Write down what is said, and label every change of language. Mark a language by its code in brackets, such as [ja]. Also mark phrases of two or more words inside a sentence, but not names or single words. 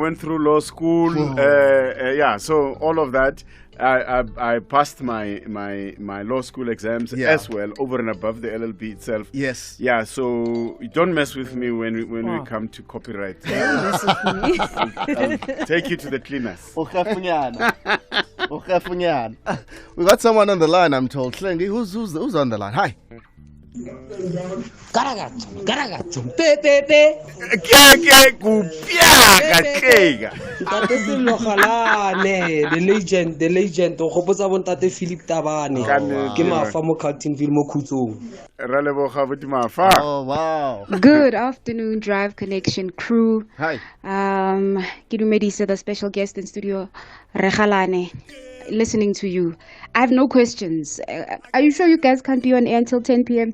[en] I went through law school. So all of that, I passed my law school exams as well, over and above the LLB itself. Yes. Yeah, so don't mess with me when we come to copyright. Don't mess with me. I'll take you to the cleaners. We got someone on the line, I'm told. Slengi, who's on the line? Hi. [tn] Ntate Sello Galane, [en] the legend [tn] o gopotsa bo ntate Philip Tabane ke mafa mo Carltonville mo Khutsong. [en] Oh wow. Good afternoon, Drive Connection crew. Hi. Kidumedisa, the special guest in studio, Regalane, listening to you. I have no questions. Are you sure you guys can't be on air until 10 p.m.